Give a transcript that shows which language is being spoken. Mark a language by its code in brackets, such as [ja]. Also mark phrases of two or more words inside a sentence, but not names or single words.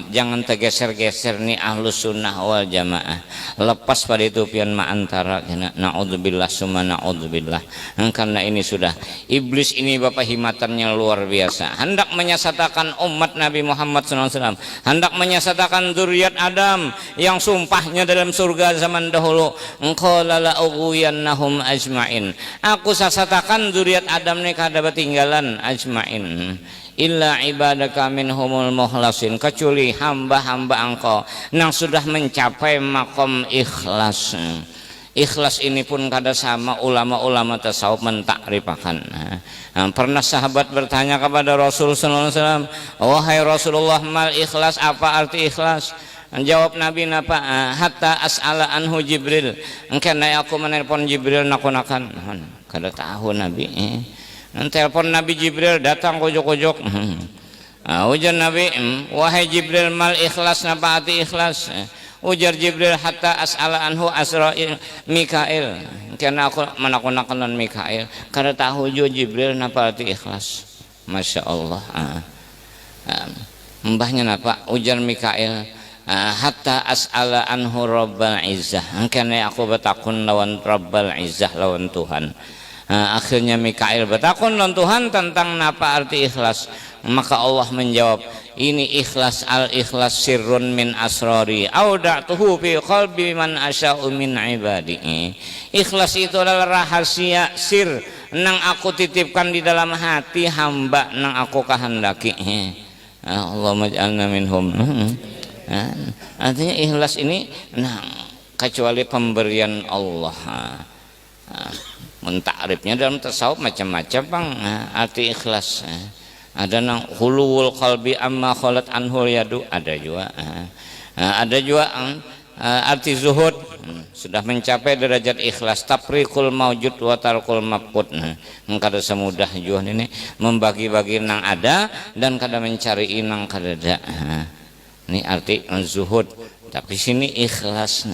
[bjn] Jangan tergeser-geser nih [ar] أهل السنة والجماعة, [bjn] lepas pada itu pian ma'antara. [ar] نعوذ بالله ثم نعوذ بالله. [bjn] Karena ini sudah iblis ini bapak himatannya luar biasa, hendak menyesatkan umat Nabi Muhammad SAW, hendak menyesatkan zuriat Adam yang sumpahnya dalam surga zaman dahulu, [ar] قال لأغوينهم أجمعين, [bjn] aku sasatakan zuriat Adam nih kada ketinggalan ajmain [ar] إلا عبادك منهم المخلصين, [bjn] kecuali hamba-hamba engkau yang sudah mencapai makom ikhlas. Ikhlas ini pun kada sama ulama-ulama tasawuf mentakrifakan. Pernah sahabat bertanya kepada Rasul [ar] صلى الله عليه وسلم, [bjn] wahai Rasulullah, [ar] ما الإخلاص, [bjn] apa arti ikhlas? Jawab Nabi napa, [ar] حتى أسأل عنه جبريل, [bjn] karena aku menelpon Jibril nakunakan. Kada tahu Nabi. Telepon Nabi Jibril datang kojok-kojok. Ujar Nabi, wahai Jibril, [ar] ما الإخلاص, [bjn] napa arti ikhlas? Ujar Jibril, [ar] حتى أسأل عنه [bjn] Asrail Mikail, karena aku menakunakan Mikail. Kada tahu juga Jibril napa arti ikhlas. [ar] ما شاء الله. [bjn] Mbahnya napa? Ujar Mikail, [ar] حتى أسأل عنه رب العزة, [bjn] karena aku bertakun lawan Rabbal Izzah, lawan Tuhan. Akhirnya Mikail bertakun lawan Tuhan tentang napa arti ikhlas. Maka Allah menjawab, ini ikhlas, [ar] الإخلاص سر من أسراري أودعته في قلب من أشاء من عبادي. [bjn] Ikhlas itu adalah rahasia sir nang aku titipkan di dalam hati hamba nang aku kehendaki. [ar] اللهم اجعلنا منهم. [bjn] Artinya ikhlas ini kecuali pemberian Allah. Mentakrifnya dalam tasawuf macam-macam bang. Arti ikhlas ada nang [ar] خلو القلب عما خلت عنه اليد, [bjn] ada juga. Ada juga arti zuhud, sudah mencapai derajat ikhlas, [ar] تفريق الموجود وترك المفقود. [bjn] Kada semudah juga ini membagi-bagi nang ada dan kada mencari nang kada ada. Ini arti zuhud. Tapi sini ikhlas.